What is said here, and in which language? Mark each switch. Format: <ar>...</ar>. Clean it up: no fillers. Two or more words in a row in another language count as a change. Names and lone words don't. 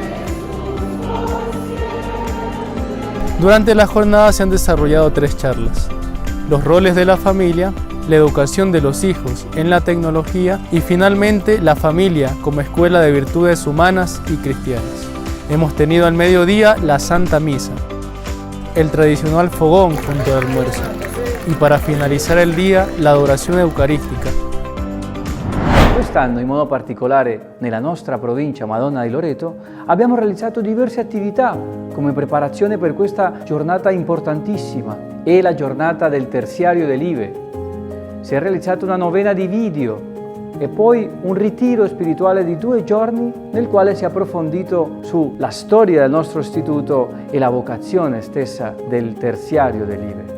<es>Durante la jornada se han desarrollado 3 charlas: los roles de la familia, la educación de los hijos en la tecnología y finalmente la familia como escuela de virtudes humanas y cristianas. Hemos tenido al mediodía la Santa Misa, el tradicional fogón junto al almuerzo y para finalizar el día</es> <it>la adorazione eucaristica. Quest'anno, in modo particolare nella nostra provincia Madonna di Loreto, abbiamo realizzato diverse attività come preparazione per questa giornata importantissima, è la giornata del terziario dell'Ive. Si è realizzata una novena di video e poi un ritiro spirituale di 2 giorni nel quale si è approfondito sulla storia del nostro istituto e la vocazione stessa del terziario dell'Ive.</it>